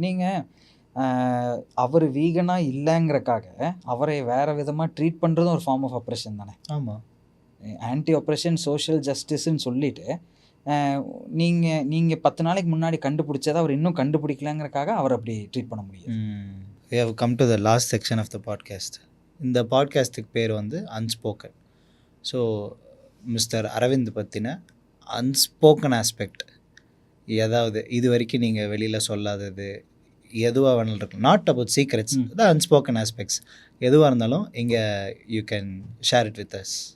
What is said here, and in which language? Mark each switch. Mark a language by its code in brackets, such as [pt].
[ta] நீங்கள் அவர் வீகனாக இல்லைங்கிறக்காக அவரை வேறு விதமாக ட்ரீட் பண்ணுறதும் ஒரு ஃபார்ம் ஆஃப் அப்ரெஷன் தானே. ஆமாம். ஆன்டி அப்ரெஷன் சோஷியல் ஜஸ்டிஸ்ன்னு சொல்லிவிட்டு நீங்கள் 10 நாளைக்கு முன்னாடி கண்டுபிடிச்சதை அவர் இன்னும் கண்டுபிடிக்கலங்கிறக்காக அவர் அப்படி ட்ரீட் பண்ண முடியும். [en] We have come to the last section of the podcast. [ta] இந்த பாட்காஸ்ட்டுக்கு பேர் வந்து அன்ஸ்போக்கன். ஸோ மிஸ்டர் அரவிந்த் பற்றின அன்ஸ்போக்கன் ஆஸ்பெக்ட் ஏதாவது இது வரைக்கும் நீங்கள் வெளியில் சொல்லாதது எதுவாக வேணாலும் இருக்கும், [en] not about secrets, [ta] the unspoken aspects எதுவாக இருந்தாலும் இங்கே [en] You can share it with us.